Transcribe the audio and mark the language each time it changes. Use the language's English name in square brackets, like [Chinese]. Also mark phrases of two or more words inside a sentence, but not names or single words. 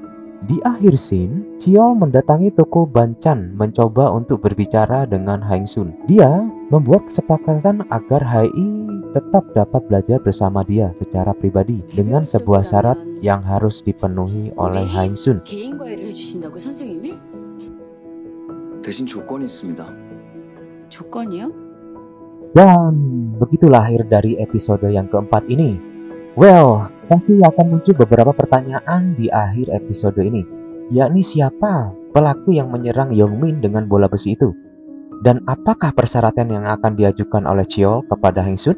[Indonesian] Di akhir scene, Chiol mendatangi toko Banchan mencoba untuk berbicara dengan Hae Sun. Dia membuat kesepakatan agar Hae tetap dapat belajar bersama dia secara pribadi dengan sebuah syarat yang harus dipenuhi oleh Hang Sun. [Korean] 개인 과외를 해주신다고 선생님이? 대신 조건이 있습니다. 조건이요? [Indonesian] Dan begitu lahir dari episode yang keempat ini. Well, pasti akan muncul beberapa pertanyaan di akhir episode ini, yakni siapa pelaku yang menyerang Yongmin dengan bola besi itu? Dan apakah persyaratan yang akan diajukan oleh Cheol kepada Hang Sun?